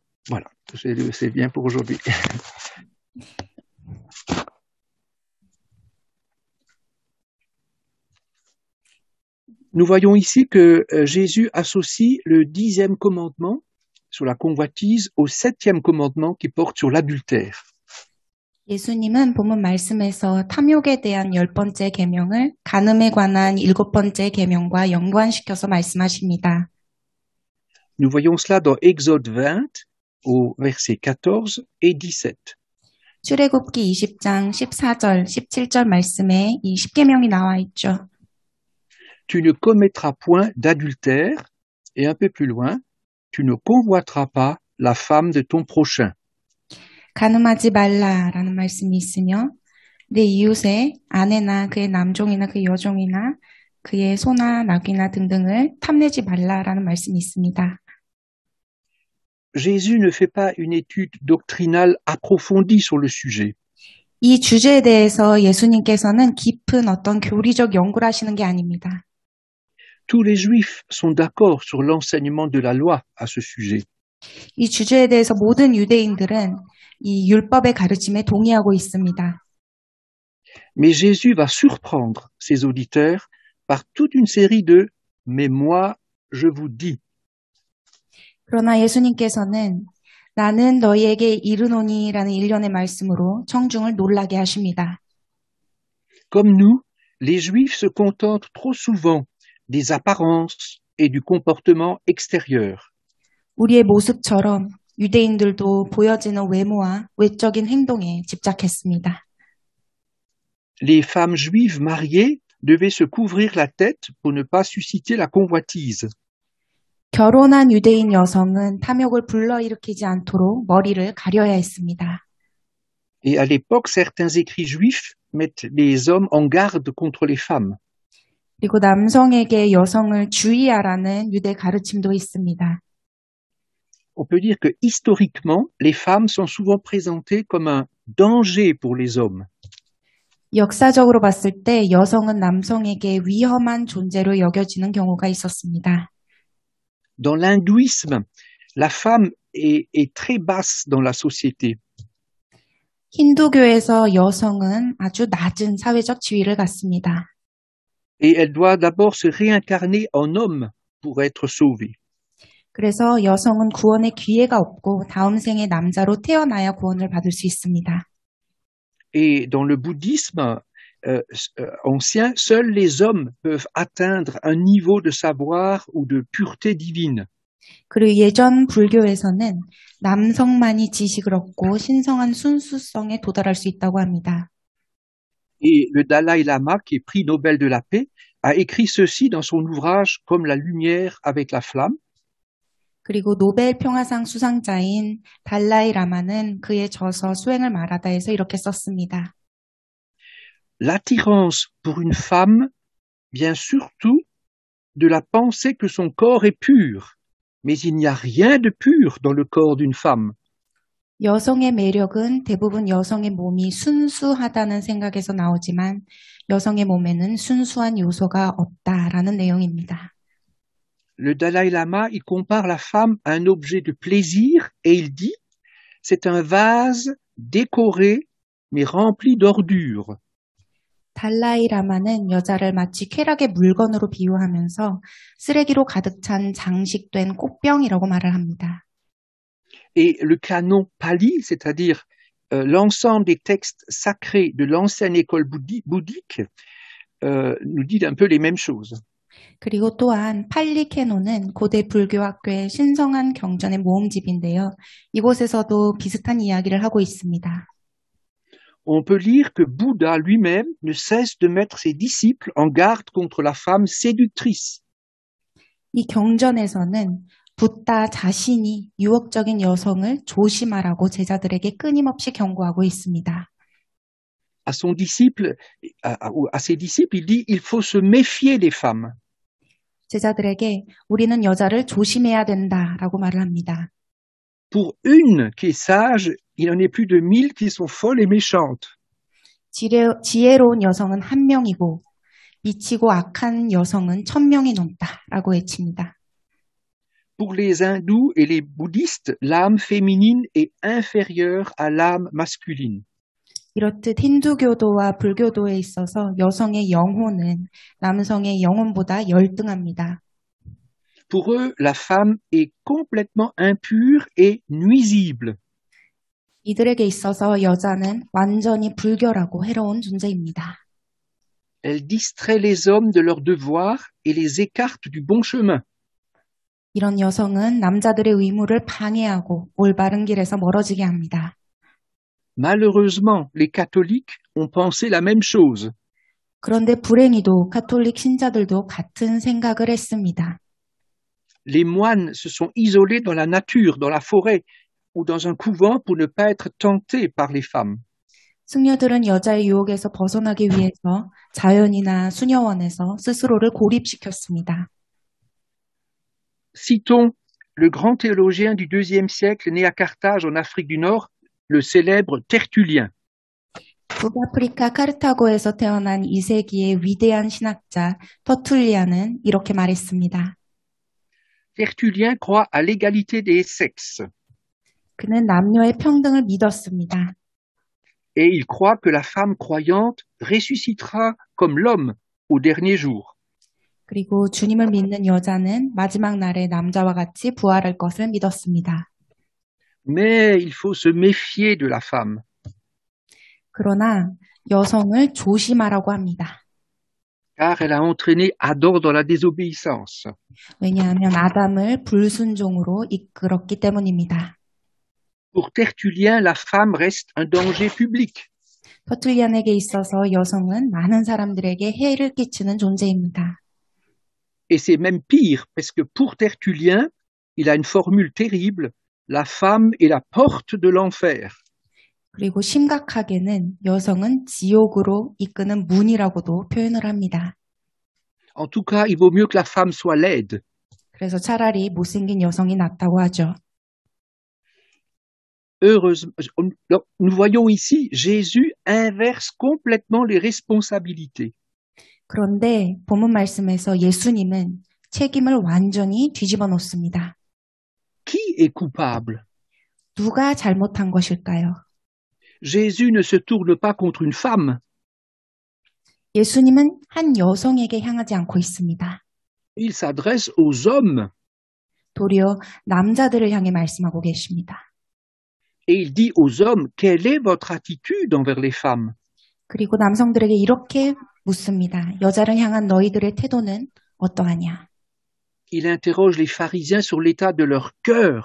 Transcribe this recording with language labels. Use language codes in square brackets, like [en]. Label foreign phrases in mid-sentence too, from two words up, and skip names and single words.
[fr] Voilà, c'est bien pour aujourd'hui. Nous voyons ici que Jésus associe le 10e commandement sur la convoitise au 7e commandement qui porte sur l'adultère. [ko] 예수님은 본문 말씀에서 탐욕에 대한 10번째 계명을 간음에 관한 7번째 계명과 연관시켜서 말씀하십니다. [fr] Nous voyons cela dans Exode 20 au verset 14 et 17. [ko] 출애굽기 20장 14절, 17절 말씀에 이 10계명이 나와 있죠. [fr] Tu ne commettras point d'adultère, et un peu plus loin, tu ne convoiteras pas la femme de ton prochain. [ko] 간음하지 말라라는 말씀이 있으며 내 이웃의 아내나 그의 남종이나 그의 여종이나 그의 소나 낙이나 등등을 탐내지 말라라는 말씀이 있습니다. [fr] Jésus ne fait pas une étude doctrinale approfondie sur le sujet. [ko] 이 주제에 대해서 예수님께서는 깊은 어떤 교리적 연구를 하시는 게 아닙니다. [fr] Tous les Juifs sont d'accord sur l'enseignement de la loi à ce sujet. [ko] 이 주제에 대해서 모든 유대인들은 이 율법의 가르침에 동의하고 있습니다. [fr] Mais Jésus va surprendre ses auditeurs par toute une série de « mais moi, je vous dis ». [ko] 그러나 예수님께서는 나는 너희에게 이르노니라는 일련의 말씀으로 청중을 놀라게 하십니다. [fr] Comme nous, les Juifs se contentent trop souvent des apparences et du comportement extérieur. [ko] 우리의 모습처럼 유대인들도 보여지는 외모와 외적인 행동에 집착했습니다. [fr] Les femmes juives mariées devaient se couvrir la tête pour ne pas susciter la convoitise. [ko] 결혼한 유대인 여성은 탐욕을 불러일으키지 않도록 머리를 가려야 했습니다. [fr] Et à l'époque, certains écrits juifs mettent les hommes en garde contre les femmes. [ko] 그리고 남성에게 여성을 주의하라는 유대 가르침도 있습니다. [fr] On peut dire que historiquement, les femmes sont souvent présentées comme un danger pour les hommes. [ko] 역사적으로 봤을 때 여성은 남성에게 위험한 존재로 여겨지는 경우가 있었습니다. [fr] Dans l'hindouisme, la femme est très basse dans la société. [ko] 힌두교에서 여성은 아주 낮은 사회적 지위를 갖습니다. [fr] Et elle doit d'abord se réincarner en homme pour être sauvée. [ko] 그래서 여성은 구원의 기회가 없고 다음 생에 남자로 태어나야 구원을 받을 수 있습니다. [fr] Et dans le bouddhisme ancien, seuls les hommes peuvent atteindre un niveau de savoir ou de pureté divine. [ko] 그리고 예전 불교에서는 남성만이 지식을 얻고 신성한 순수성에 도달할 수 있다고 합니다. [fr] Et le Dalai Lama, qui est prix Nobel de la paix, a écrit ceci dans son ouvrage Comme la lumière avec la flamme. [ko] 그리고 노벨 평화상 수상자인 달라이 라마는 그의 저서 수행을 말하다에서 이렇게 썼습니다. [fr] L'attirance pour une femme vient surtout de la pensée que son corps est pur, mais il n'y a rien de pur dans le corps d'une femme. [ko] 여성의 매력은 대부분 여성의 몸이 순수하다는 생각에서 나오지만 여성의 몸에는 순수한 요소가 없다라는 내용입니다. [fr] Le Dalai Lama, il compare la femme à un objet de plaisir et il dit « c'est un vase décoré mais rempli d'ordures ». [ko] 달라이 라마는 여자를 마치 쾌락의 물건으로 비유하면서 쓰레기로 가득 찬 장식된 꽃병이라고 말을 합니다. [fr] Et le canon pali, c'est-à-dire l'ensemble des textes sacrés de l'ancienne école bouddhique, nous dit un peu les mêmes choses. [ko] 그리고 또한 팔리 캐논은 고대 불교 학교의 신성한 경전의 모음집인데요. 이곳에서도 비슷한 이야기를 하고 있습니다. [fr] On peut lire que Bouddha lui-même ne cesse de mettre ses disciples en garde contre la femme séductrice. [ko] 이 경전에서는 붓다 자신이 유혹적인 여성을 조심하라고 제자들에게 끊임없이 경고하고 있습니다. [fr] À ses disciples, il dit il faut se méfier des femmes. [ko] 제자들에게 우리는 여자를 조심해야 된다라고 말을 합니다. [fr] Pour une qui est sage, il en est plus de 1000 qui sont folles et méchantes. [ko] 지혜로운 여성은 1명이고 미치고 악한 여성은 1000명이 넘다라고 외칩니다. [fr] Pour les hindous et les bouddhistes, l'âme féminine est inférieure à l'âme masculine. [ko] 이렇듯 힌두교도와 불교도에 있어서 여성의 영혼은 남성의 영혼보다 열등합니다. [fr] Pour eux, la femme est complètement impure et nuisible. [ko] 이들에게 있어서 여자는 완전히 불결하고 해로운 존재입니다. [fr] Elle distrait les hommes de leurs devoirs et les écarte du bon chemin. [ko] 이런 여성은 남자들의 의무를 방해하고 올바른 길에서 멀어지게 합니다. [fr] Malheureusement, les catholiques ont pensé la même chose. [ko] 그런데 불행히도 가톨릭 신자들도 같은 생각을 했습니다. [fr] Les moines se sont isolés dans la nature, dans la forêt ou dans un couvent pour ne pas être tentés par les femmes. [ko] 승려들은 여자의 유혹에서 벗어나기 위해서 자연이나 수녀원에서 스스로를 고립시켰습니다. [fr] Citons le grand théologien du IIe siècle né à Carthage en Afrique du Nord, le célèbre Tertullien. [ko] 북아프리카 카르타고에서 태어난 2세기의 위대한 신학자 터툴리안은 이렇게 말했습니다. [fr] Tertullien croit à l'égalité des sexes [ko] 그는 남녀의 평등을 믿었습니다. [fr] et il croit que la femme croyante ressuscitera comme l'homme au dernier jour. [ko] 그리고 주님을 믿는 여자는 마지막 날에 남자와 같이 부활할 것을 믿었습니다. [fr] Mais il faut se méfier de la femme. [ko] 그러나 여성을 조심하라고 합니다. [fr] Car elle a entraîné Adam dans la désobéissance. [ko] 왜냐하면 아담을 불순종으로 이끌었기 때문입니다. [fr] Pour Tertullien, la femme reste un danger public. [ko] 터툴리안에게 있어서 여성은 많은 사람들에게 해를 끼치는 존재입니다. [fr] Et c'est même pire, parce que pour Tertullien, il a une formule terrible, la femme est la porte de l'enfer. [ko] 그리고 심각하게는 여성은 지옥으로 이끄는 문이라고도 표현을 합니다. [fr] En tout cas, il vaut mieux que la femme soit laide. [ko] 그래서 차라리 못생긴 여성이 낫다고 하죠. [fr] Heureusement, nous voyons ici, Jésus inverse complètement les responsabilités. [ko] 그런데 본문 말씀에서 예수님은 책임을 완전히 뒤집어 놓습니다. [fr] Qui est coupable? [ko] 누가 잘못한 것일까요? [fr] Jésus ne se tourne pas contre une femme. [ko] 예수님은 한 여성에게 향하지 않고 있습니다. [fr] Il s'adresse aux hommes [ko] 도리어 남자들을 향해 말씀하고 계십니다. [fr] et il dit aux hommes, quelle est votre attitude envers les femmes? [ko] 그리고 남성들에게 이렇게 묻습니다. 여자를 향한 너희들의 태도는 어떠하냐? [fr] Il interroge les pharisiens sur l'état de leur cœur.